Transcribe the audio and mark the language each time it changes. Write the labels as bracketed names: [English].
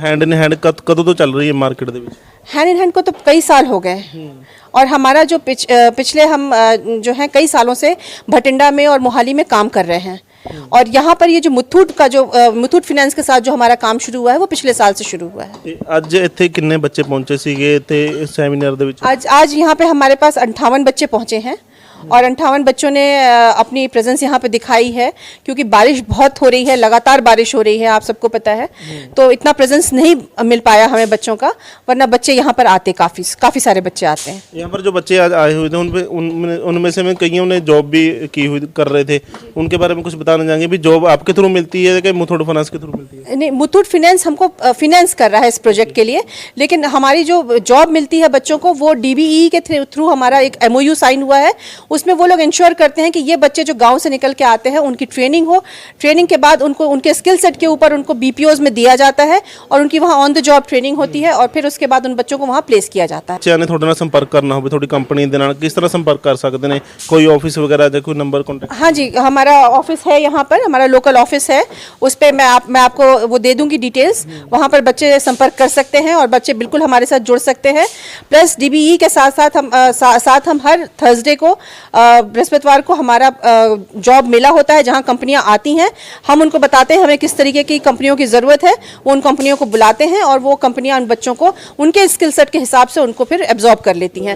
[Punjabi] Hand in hand कदों तो चल रही है मार्केट ਦੇ ਵਿੱਚ? [Hindi] हैंड इन हैंड को तो कई साल हो गए और हमारा जो पिछले हम जो है कई सालों से भटिंडा में और मोहाली में काम कर रहे हैं, और यहाँ पर ये जो मुथूट का जो मुथूट फाइनेंस के साथ जो हमारा काम शुरू हुआ है वो पिछले साल से शुरू हुआ है। [Punjabi] ਅੱਜ ਇੱਥੇ ਕਿੰਨੇ ਬੱਚੇ ਪਹੁੰਚੇ ਸੀਗੇ ਇੱਥੇ ਇਸ ਸੈਮੀਨਾਰ ਦੇ ਵਿੱਚ? [Hindi] आज यहाँ पे हमारे पास 58 बच्चे पहुँचे हैं और 58 बच्चों ने अपनी प्रेजेंस यहाँ पे दिखाई है, क्योंकि बारिश बहुत हो रही है, लगातार बारिश हो रही है, आप सबको पता है, तो इतना प्रेजेंस नहीं मिल पाया हमें बच्चों का, वरना बच्चे यहाँ पर आते काफ़ी सारे बच्चे आते हैं। यहाँ पर जो बच्चे आज आए हुए थे उनमें से कईयों ने जॉब भी की हुई कर रहे थे, उनके बारे में कुछ बताना चाहेंगे भी जॉब आपके थ्रू मिलती है कि मुथूट फाइनेंस के थ्रू मिलती है? नहीं, मुथूट फाइनेंस हमको फिनेंस कर रहा है इस प्रोजेक्ट के लिए, लेकिन हमारी जो जॉब मिलती है बच्चों को वो डीबीई के थ्रू हमारा एक MOU साइन हुआ है, उसमें वो लोग इंश्योर करते हैं कि ये बच्चे जो गांव से निकल के आते हैं उनकी ट्रेनिंग हो, ट्रेनिंग के बाद उनको उनके स्किल सेट के ऊपर उनको BPOs में दिया जाता है और उनकी वहाँ ऑन द जॉब ट्रेनिंग होती है और फिर उसके बाद उन बच्चों को वहाँ प्लेस किया जाता है। [Punjabi] ਬੱਚਿਆਂ ਨੇ ਤੁਹਾਡੇ ਨਾਲ ਸੰਪਰਕ ਕਰਨਾ ਹੋਵੇ ਤੁਹਾਡੀ ਕੰਪਨੀ ਦੇ ਨਾਲ ਕਿਸ ਤਰ੍ਹਾਂ ਸੰਪਰਕ ਕਰ ਸਕਦੇ ਨੇ? ਕੋਈ ਆਫਿਸ ਵਗੈरह ਜਾਂ कोई नंबर कॉन्टैक्ट? [Hindi] हाँ जी, हमारा ऑफिस है यहाँ पर, हमारा लोकल ऑफिस है, उस पर मैं आपको वो दे दूंगी डिटेल्स, वहाँ पर बच्चे संपर्क कर सकते हैं और बच्चे बिल्कुल हमारे साथ जुड़ सकते हैं। प्लस डीबीई के साथ हम हर थर्सडे को बृहस्पतिवार को हमारा जॉब मेला होता है जहाँ कंपनियाँ आती हैं, हम उनको बताते हैं हमें किस तरीके की कंपनियों की ज़रूरत है, वो उन कंपनियों को बुलाते हैं और वो कंपनियाँ उन बच्चों को उनके स्किल सेट के हिसाब से उनको फिर एब्जॉर्ब कर लेती हैं।